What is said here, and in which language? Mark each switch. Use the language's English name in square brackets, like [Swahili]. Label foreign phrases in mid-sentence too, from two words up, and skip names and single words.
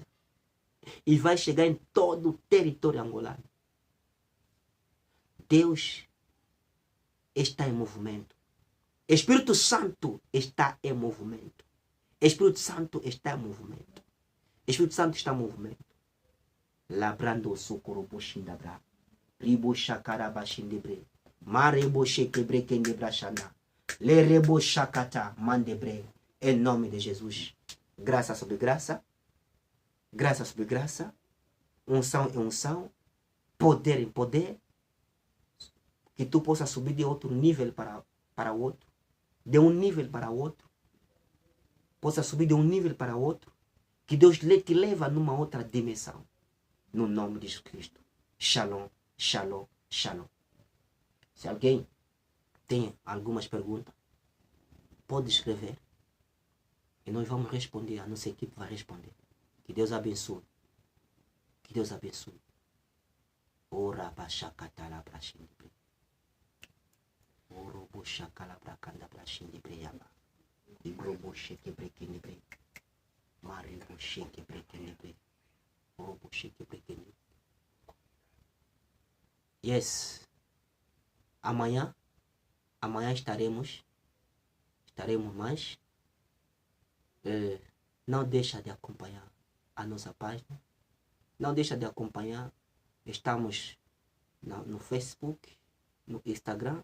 [Portuguese] E vai chegar em todo o território angolano. Deus está em movimento. Espírito Santo está em movimento. Espírito Santo está em movimento. Espírito Santo está em movimento. Labrando socorro boshindabra. Ribo shakara bashindebre. Marebo shekebre kendebrashana. Lerebo shakata mandebre. Em nome de Jesus. Graça sobre graça. Graça sobre graça. Unção em unção. Poder em poder. Que tu possa subir de outro nível para outro. De um nível para outro. Possa subir de um nível para outro. Que Deus te leva numa outra dimensão. No nome de Jesus Cristo. Shalom, shalom, shalom. Se alguém tem algumas perguntas, pode escrever. E nós vamos responder. A nossa equipe vai responder. Que Deus abençoe. Que Deus abençoe. Ora bashakatala brashindibre. Oro boshakala brakanda brashindibre yaba. Ibro bosheke brekindibre. Mari bosheke brekindibre. Oro bosheke brekindibre. Yes. Amanhã estaremos mais. Não deixa de acompanhar a nossa página. Não deixa de acompanhar. Estamos no Facebook, no Instagram.